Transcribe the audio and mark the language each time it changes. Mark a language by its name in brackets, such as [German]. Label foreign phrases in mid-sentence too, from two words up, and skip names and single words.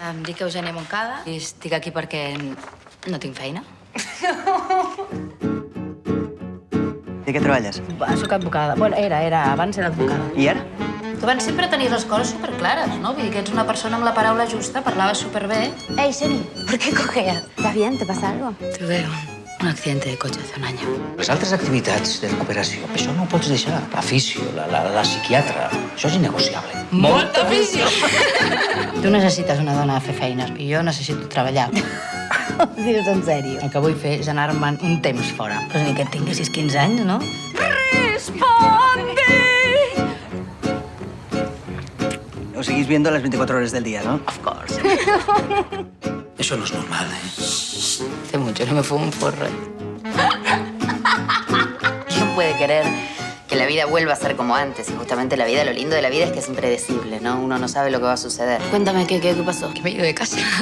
[Catalan] Em dic Eugènia Moncada i estic aquí perquè no tinc feina. De què treballes? Soc advocada. Bueno, abans era advocada. I ara? Tu abans sempre tenies les coses superclares, ¿no? Vull dir que ets una persona amb la paraula justa, parlaves superbé. [Spanish] Hey, Jenny, ¿por qué cojeas? ¿Estás bien? ¿Te pasa algo? Tuve un accidente de coche hace un año. [Catalan] Les altres activitats de recuperació, això no ho pots deixar. La fisio, la psiquiatra, això és innegociable. Molta fisio! Tu necessites una dona a fer feines i jo necessito treballar. Ho dius en sèrio? El que vull fer és anar-me'n un temps fora. Però ni que et tinguessis 15 anys, no? [Spanish] Os seguís viendo las 24 horas del día, ¿no? [English] Of course. [Catalan] Això no és normal, [Spanish] Hace mucho no me fumo un porro. ¿Quién puede querer que la vida vuelva a ser como antes? Y justamente la vida, lo lindo de la vida es que es impredecible, ¿no? Uno no sabe lo que va a suceder. Cuéntame, ¿qué pasó? Que me he ido de casa.